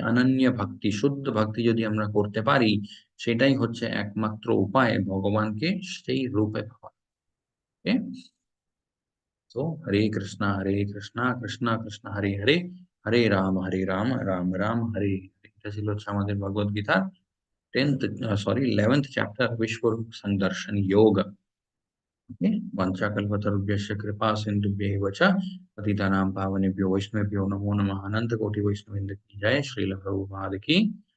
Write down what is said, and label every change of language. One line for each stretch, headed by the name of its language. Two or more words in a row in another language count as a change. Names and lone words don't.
Bangla: অনন্য ভক্তি, শুদ্ধ ভক্তি যদি আমরা করতে পারি, সেটাই হচ্ছে একমাত্র উপায় ভগবানকে সেই রূপে পাওয়ার।
English: ওকে?
Sanskrit: তো হরে কৃষ্ণা, কৃষ্ণ কৃষ্ণ হরে হরে, হরে রাম, রাম রাম হরে হরে।
Bangla: এটা ছিল হচ্ছে আমাদের ভগবদ্গীতার
English: 11th chapter
Bangla: विश्वरूप संदर्शन योग।
English: ओके।
Sanskrit: वंशाकल्पतरुभ्यश्च कृपा सिन्धुभ्यैव च पतितानां पावनेभ्यो वैष्णवेभ्यो नमो नमः।
Hindi: अनंत कोटि वैष्णववृंद की जय। श्रील प्रभुपाद की